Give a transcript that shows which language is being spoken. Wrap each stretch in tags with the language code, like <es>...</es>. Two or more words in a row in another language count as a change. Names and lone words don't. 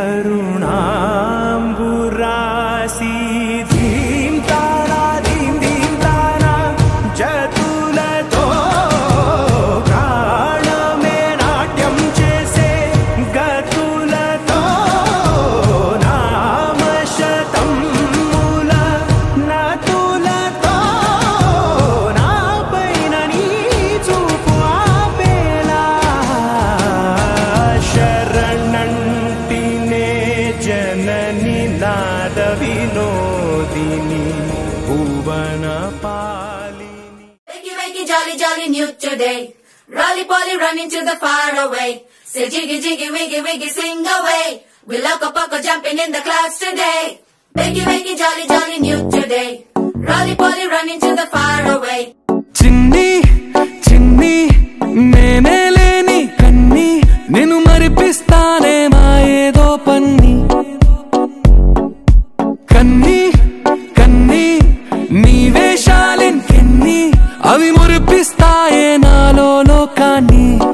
<te>కరుణాంబురాశి ధీమ్ తారా ధీమ్ ధీమ్ తారా జతులతో ప్రాణమే నాట్యం చేసే గతులతో నామశతం మూల నతులతో నాపైన నీ చూపు ఆపేలా శరణంటినే జనని నాద వినోదిని భువన పాలిని.</te> <en>Wakey, wakey, jolly, jolly, new today. Rolly poly running to the far away. Say jiggy, jiggy, wiggy, wiggy, sing away. We loco poco jumping in the clouds today. Wakey, wakey, jolly, jolly, new today. Rolly poly running to the far away.</en> <te>చిన్ని చిన్ని నేనే లేని కన్ని నేను మరిపిస్తానే మా ఏదో పన్ని కన్ని కన్ని నీ వేషాలెన్ని అవి మురిపిస్తాయే నాలో లోకాన్ని.</te>